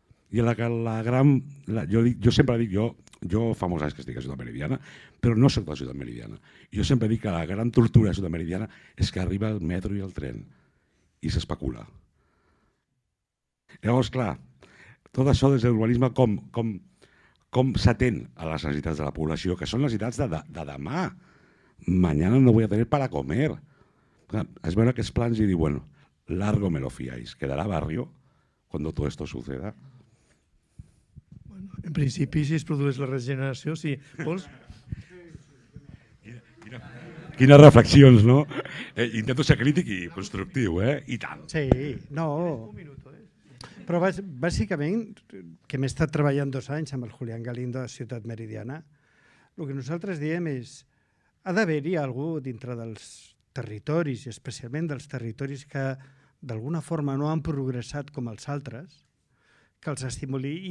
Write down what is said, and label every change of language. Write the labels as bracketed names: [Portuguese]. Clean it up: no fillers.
[Catalan] I en la que jo sempre dic, jo fa molts anys que estic a Ciutat Meridiana, però no soc de Ciutat Meridiana. Jo sempre dic que la gran tortura de Ciutat Meridiana és que arriba el metro i el tren i s'especula. Llavors, clar, tot això des de l'urbanisme com s'atén a les necessitats de la població, que són necessitats de demà. [Spanish] Mañana no voy a tener para comer. [Catalan] Es veure aquests plans i dir, [Spanish] bueno, largo me lo fiáis. ¿Quedará barrio cuando todo esto suceda? [Catalan] Bueno, en principi, si es produeix la regeneració, sí. Vols? Quines reflexions, no? Intento ser crític i constructiu, I tant. Sí, no. Però bàsicament, que m'he estat treballant 2 anys amb el Julián Galindo a Ciutat Meridiana, el que nosaltres diem és ha d'haver-hi algú dintre dels territoris, i especialment dels territoris que d'alguna forma no han progressat com els altres, que els estimuli.